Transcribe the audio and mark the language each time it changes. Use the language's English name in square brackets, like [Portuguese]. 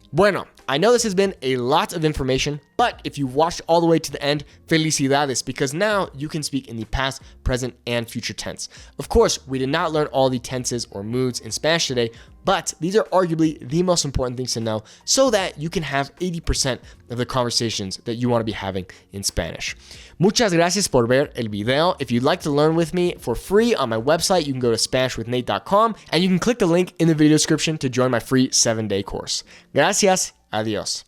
[English] Bueno, I know this has been a lot of information, but if you watched all the way to the end, felicidades, because now you can speak in the past, present, and future tense. Of course, we did not learn all the tenses or moods in Spanish today, but these are arguably the most important things to know so that you can have 80% of the conversations that you want to be having in Spanish. [Spanish] Muchas gracias por ver el video. [English] If you'd like to learn with me for free on my website, you can go to SpanishWithNate.com and you can click the link in the video description to join my free 7-day course. [Spanish] Gracias. Adios.